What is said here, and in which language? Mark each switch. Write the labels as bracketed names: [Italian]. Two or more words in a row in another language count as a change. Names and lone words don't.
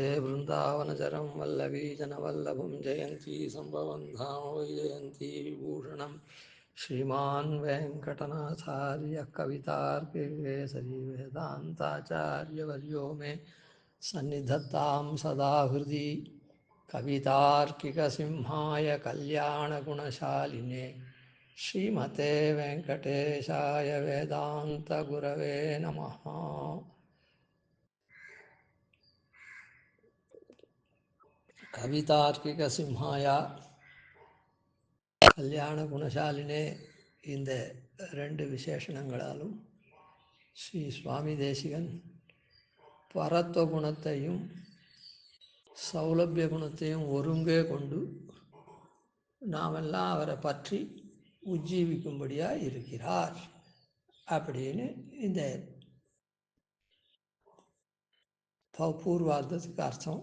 [Sanskrit] वृन्दावनचरं वल्लवीजनवल्लभं जयन्ती सम्भवं धाम वैजयन्ती विभूषणं श्रीमान् वेङ्कटनाथार्यः कवितार्किकेसरी वेदान्ताचार्यवर्यो मे सन्निधत्तां सदा हृदि कवितार्किकसिंहाय कल्याणगुणशालिने श्रीमते वेङ्कटेशाय वेदान्तगुरवे नमः। कवितार्किकसिंहाय कल्याण गुणशालिने [Tamil] இந்த ரெண்டு விசேஷணங்களாலும் ஸ்ரீ சுவாமி தேசிகன் பரத்வ குணத்தையும் சௌலபிய குணத்தையும் ஒருங்கே கொண்டு நாமெல்லாம் அவரை பற்றி உஜ்ஜீவிக்கும்படியாக இருக்கிறார் அப்படின்னு இந்த பூர்வார்த்தத்துக்கு அர்த்தம்.